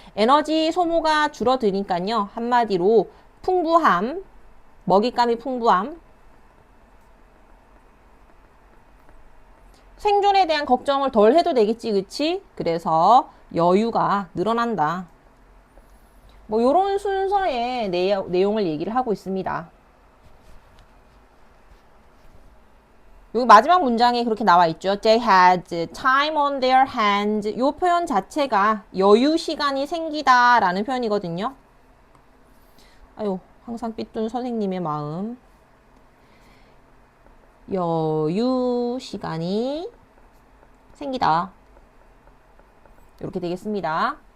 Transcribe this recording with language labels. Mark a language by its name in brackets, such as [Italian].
[Korean] 에너지 소모가 줄어드니까요. 한마디로 풍부함, 먹잇감이 풍부함, 생존에 대한 걱정을 덜 해도 되겠지, 그치? 그래서 여유가 늘어난다. 요런 순서의 내용을 얘기를 하고 있습니다. 여기 마지막 문장에 그렇게 나와 있죠. [English] They had time on their hands. [Korean] 이 표현 자체가 여유 시간이 생기다 라는 표현이거든요. 아유, 항상 삐뚤 선생님의 마음. 여유 시간이 생기다. 이렇게 되겠습니다.